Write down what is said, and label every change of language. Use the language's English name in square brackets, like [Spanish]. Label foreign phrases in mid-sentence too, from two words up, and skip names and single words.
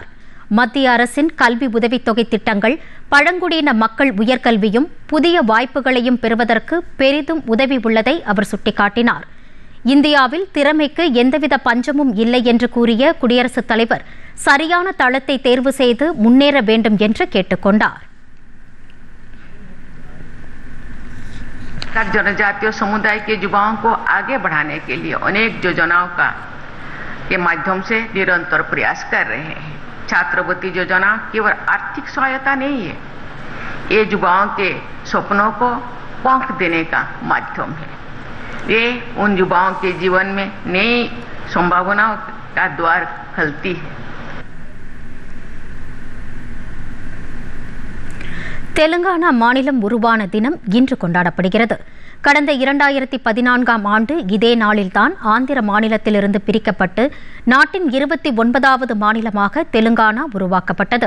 [Tamil] மத்திய அரசின் கல்வி உதவித்தொகை திட்டங்கள் பழங்குடியின மக்கள் உயர்கல்வியும் புதிய வாய்ப்புகளையும் பெறுவதற்கு பெரிதும் உதவி உள்ளதை அவர் சுட்டிக்காட்டினார். இந்தியாவில் திறமைக்கு எந்தவித பஞ்சமும் இல்லை என்று கூறிய குடியரசுத் தலைவர், சரியான தளத்தை தேர்வு செய்து முன்னேற வேண்டும் என்று கேட்டுக் கொண்டார். [Hindi] जनजातीय समुदाय के युवाओं को आगे बढ़ाने के लिए अनेक योजनाओं के माध्यम से निरंतर प्रयास कर रहे हैं. छात्रवृत्ति योजना केवल आर्थिक सहायता नहीं है, ये युवाओं के सपनों को पंख देने का माध्यम है. ये उन युवाओं के जीवन में नई संभावनाओं का द्वार खोलती है. [Tamil] தெலுங்கானா மாநிலம் உருவான தினம் இன்று கொண்டாடப்படுகிறது. கடந்த 2014ஆம் ஆண்டு இதே நாளில்தான் ஆந்திர மாநிலத்திலிருந்து பிரிக்கப்பட்டு நாட்டின் 29வது மாநிலமாக தெலுங்கானா உருவாக்கப்பட்டது.